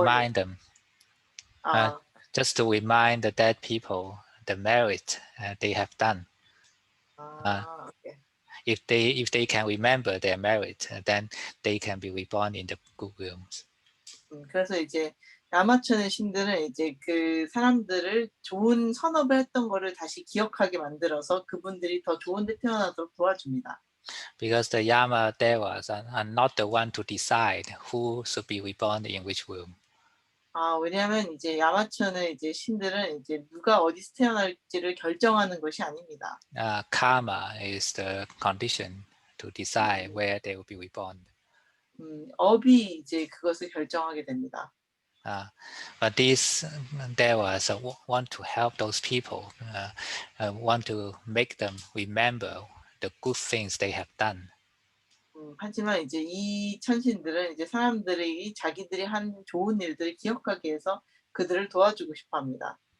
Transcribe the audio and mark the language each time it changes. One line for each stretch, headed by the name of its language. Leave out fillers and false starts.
English: remind them, just to remind the dead people the merit they have done. Okay. If they can remember their merit, then they can be reborn in the good wombs.
Korean: 그래서 이제 야마천의 신들은 이제 그 사람들을 좋은 선업을 했던 거를 다시 기억하게 만들어서 그분들이 더 좋은 데 태어나도록 도와줍니다.
English: Because the Yama Devas are not the one to decide who should be reborn in which womb.
Korean: 왜냐하면 이제 야마천의 이제 신들은 이제 누가 어디서 태어날지를 결정하는 것이 아닙니다.
English: Karma is the condition to decide where they will be reborn.
Korean: 업이 이제 그것을 결정하게 됩니다.
English: But these devas want to help those people, want to make them remember the good things they have done.
Korean: 하지만 이제 이 천신들은 이제 사람들이 자기들이 한 좋은 일들을 기억하게 해서 그들을 도와주고 싶어합니다.